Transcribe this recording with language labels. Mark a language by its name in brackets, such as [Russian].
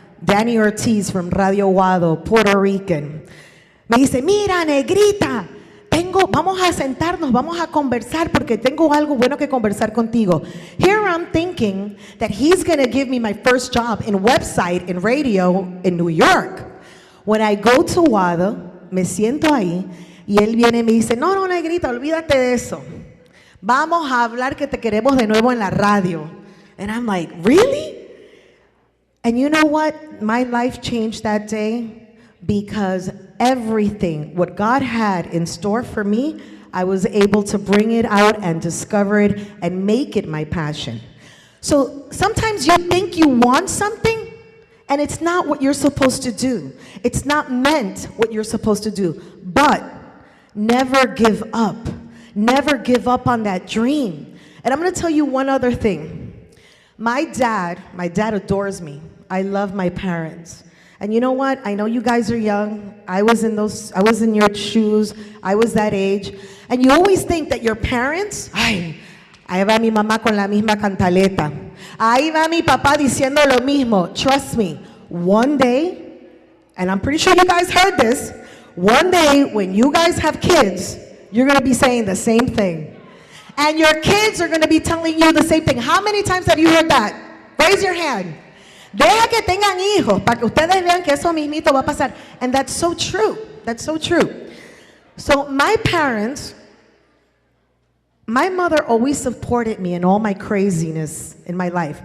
[English] Danny Ortiz from Radio Guado, Puerto Rican. [Spanish] Me dice, mira, negrita, vamos a sentarnos, vamos a conversar porque tengo algo bueno que conversar contigo. [English] Here I'm thinking that he's going to give me my first job in website, in radio, in New York. When I go to Guado, [Spanish] me siento ahí y él viene y me dice, no, negrita, olvídate de eso. Vamos a hablar que te queremos de nuevo en la radio. [English] And I'm like, really? And you know what? My life changed that day because everything, what God had in store for me, I was able to bring it out and discover it and make it my passion. So sometimes you think you want something and it's not what you're supposed to do. It's not meant what you're supposed to do. But never give up. Never give up on that dream. And I'm going to tell you one other thing. My dad adores me. I love my parents. And you know what? I know you guys are young. I was in your shoes. I was that age. And you always think that your parents, [Spanish] ay, ahí va mi mamá con la misma cantaleta. Ahí va mi papá diciendo lo mismo. [English] Trust me, one day, and I'm pretty sure you guys heard this, one day when you guys have kids, you're going to be saying the same thing. And your kids are going to be telling you the same thing. How many times have you heard that? Raise your hand. [Spanish] Deja que tengan hijos para que ustedes vean que eso mismito va a pasar. [English] And that's so true. That's so true. So my parents, my mother always supported me in all my craziness in my life.